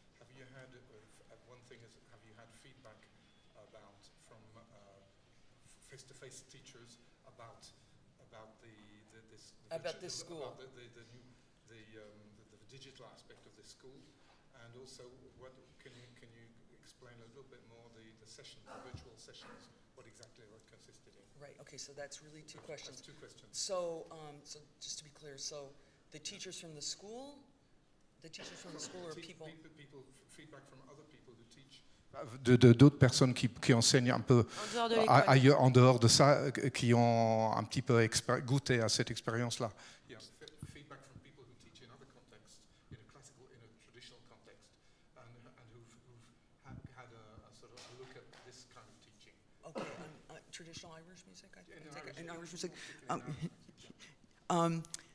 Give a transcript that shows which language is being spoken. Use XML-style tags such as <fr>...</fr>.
<en>Have you had one thing is, have you had feedback about from face-to-face teachers about this school, about the digital aspect of this school, and also what can you explain a little bit more the sessions, the virtual sessions, what exactly it consisted in? Right. Okay. So that's really two questions. That's two questions. So, so just to be clear, so the teachers from the school, or people feedback from other people who teach.</en> <fr>D'autres personnes qui enseignent un peu ailleurs, en dehors de ça, qui ont un petit peu goûté à cette expérience-là.</fr> <en>Yeah. Feedback from people who teach in other contexts, in a traditional context, and who've had a sort of a look at this kind of teaching. Okay, traditional Irish music. Irish music.</en>